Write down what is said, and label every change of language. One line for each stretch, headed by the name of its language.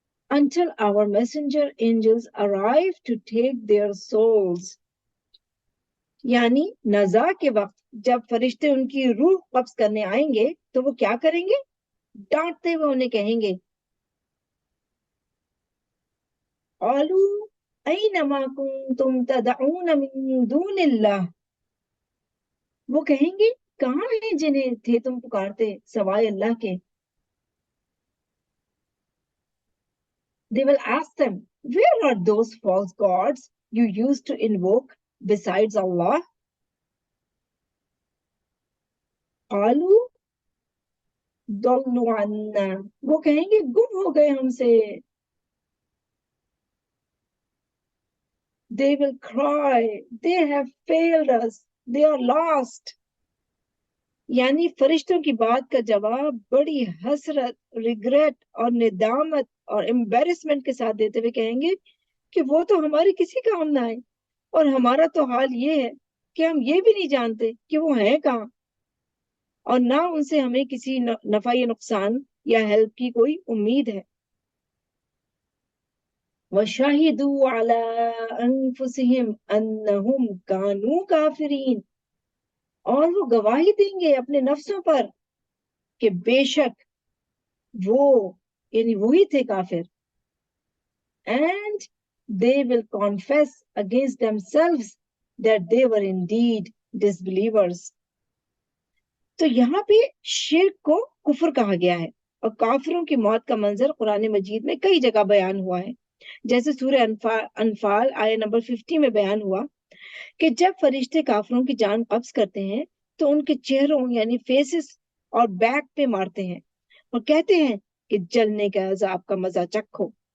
English: Until our messenger angels arrive to take their souls،
Urdu: یعنی نزا کے وقت جب فرشتے ان کی روح قبض کرنے آئیں گے تو وہ کیا کریں گے؟ ڈانٹتے ہوئے انہیں کہیں گے
Arabic: قَالُوا أَيْنَ مَا كُنْتُمْ تَدْعُونَ مِن دُونِ اللَّهِ،
Urdu: وہ کہیں گے کہاں ہیں جنہیں تھے تم پکارتے سوائے اللہ کے.
English: They will ask them, where are those false gods you used to invoke besides Allah?
Arabic: قَالُوا ضَلُّوا عَنَّا،
Urdu: وہ کہیں گے گم ہو گئے ہم سے.
English: They will cry, they have failed us, they are lost.
Urdu: یعنی فرشتوں کی بات کا جواب بڑی حسرت، ریگریٹ اور ندامت اور امبیرسمنٹ کے ساتھ دیتے ہوئے کہیں گے کہ وہ تو ہمارے کسی کام نہ آئے، اور ہمارا تو حال یہ ہے کہ ہم یہ بھی نہیں جانتے کہ وہ ہیں کہاں، اور نہ ان سے ہمیں کسی نفع یا نقصان یا ہیلپ کی کوئی امید ہے.
Arabic: وَشَهِدُوا عَلَىٰ أَنفُسِهِمْ أَنَّهُمْ كَانُوا كَافِرِينَ،
Urdu: اور وہ گواہی دیں گے اپنے نفسوں پر کہ بے شک وہ یعنی وہی تھے کافر.
English: And they will confess against themselves that they were indeed disbelievers.
Urdu: تو یہاں پہ شرک کو کفر کہا گیا ہے، اور کافروں کی موت کا منظر قرآن مجید میں کئی جگہ بیان ہوا ہے. جیسے سورہ انفال آیہ نمبر 50 میں بیان ہوا کہ جب فرشتے کافروں کی جان قبض کرتے ہیں تو ان کے چہروں یعنی فیسز اور بیک پہ مارتے ہیں اور کہتے ہیں کہ جلنے کا عذاب کا مزہ چکھو.